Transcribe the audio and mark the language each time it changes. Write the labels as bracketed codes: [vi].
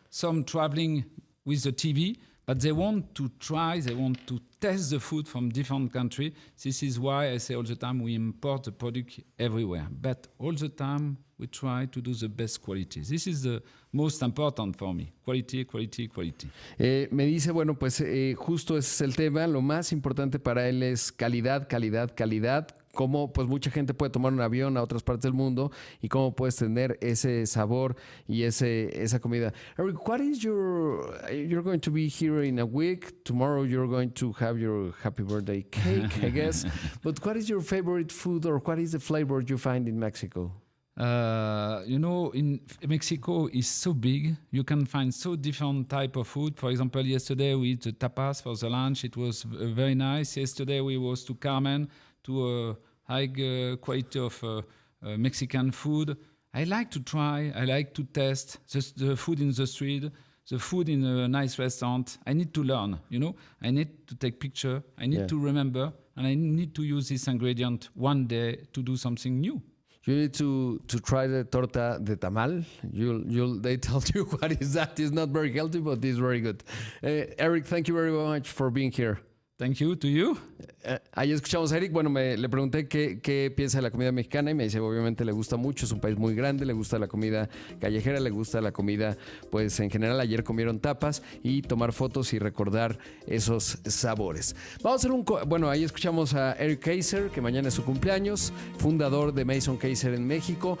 [en] Some traveling with the TV, but they want to try, they want to test the food from different countries. This is why I say all the time we import the product everywhere. But all the time we try to do the best quality. This is the most important for me. Quality, quality, quality. [es] Me dice, bueno, pues justo ese es el tema. Lo más importante para él es calidad, calidad, calidad. Cómo pues mucha gente puede tomar un avión a otras partes del mundo y cómo puedes tener ese sabor y esa comida. [en] Eric, what is you're going to be here in a week. Tomorrow you're going to have your happy birthday cake, I guess. But what is your favorite food, or what is the flavor you find in Mexico? You know, in Mexico is so big. You can find so different type of food. For example, yesterday we eat the tapas for the lunch. It was very nice. Yesterday we was to Carmen to a high quality of Mexican food. I like to try. I like to test the food in the street, the food in a nice restaurant. I need to learn. You know, I need to take picture. I need to remember, and I need to use this ingredient one day to do something new. You need to try the torta de tamal. They tell you what is that. It's not very healthy, but it's very good. Eric, thank you very much for being here. Thank you to you. [es] Ahí escuchamos a Eric. Bueno, le pregunté qué piensa de la comida mexicana y me dice, obviamente le gusta mucho, es un país muy grande, le gusta la comida callejera, le gusta la comida, pues en general. Ayer comieron tapas y tomar fotos y recordar esos sabores. Vamos a hacer bueno, ahí escuchamos a Eric Kaiser, que mañana es su cumpleaños, fundador de Mason Kaiser en México.